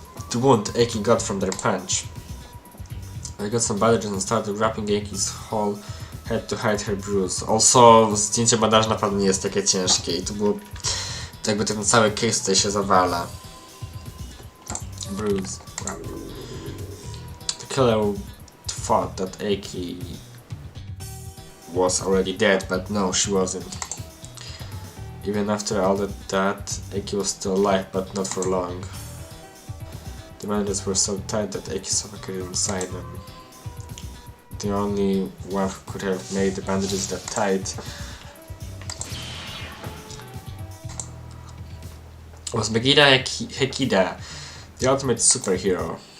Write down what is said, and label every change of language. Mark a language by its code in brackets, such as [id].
[en] The wound Eki got from their punch. They got some bandages and started wrapping Eki's whole head to hide her bruise. [pl] Also, zdjęcie bandażu naprawdę nie jest takie ciężkie i to było... To jakby ten cały case tutaj się zawala. [en] Bruise. The killer thought that Eki was already dead, but no, she wasn't. Even after all that, Eki was still alive, but not for long. The bandages were so tight that Eki suffocated inside them. The only one who could have made the bandages that tight was Megida Hekida, the ultimate superhero.